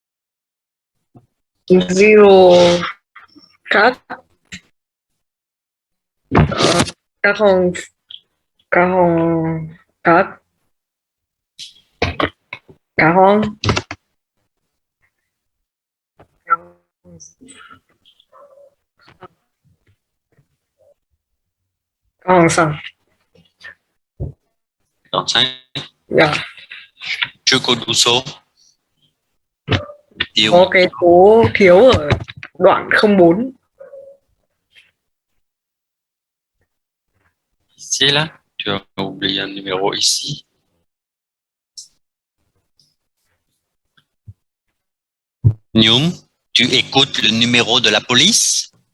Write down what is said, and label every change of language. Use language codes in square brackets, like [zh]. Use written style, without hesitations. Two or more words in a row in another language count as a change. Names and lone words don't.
[fr] 04 40 44 40 45. 45. [vi] Dạ. Chưa có đủ số. Tiêu. Có cái số thiếu ở đoạn 04. [fr] C'est là. Tu as oublié un numéro ici. Nyum, tu écoutes le numéro de la police?